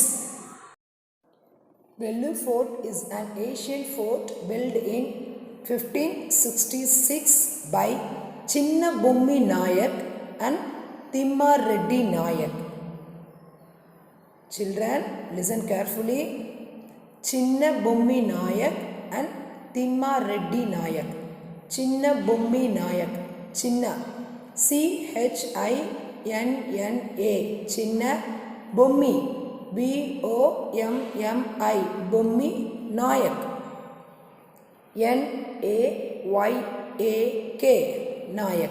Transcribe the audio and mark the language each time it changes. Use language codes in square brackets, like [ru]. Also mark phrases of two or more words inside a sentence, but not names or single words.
[en] Vellore Fort is an ancient fort built in 1566 by Chinna Bommi Nayak and Timma Reddy Nayak. Children, listen carefully. Chinna Bommi Nayak and Timma Reddy Nayak. Chinna Bommi Nayak. Chinna, C-H-I-N-N-A, Chinna Bommi, B-O-M-M-I, Bommi Nayak, N-A-Y-A-K, Nayak.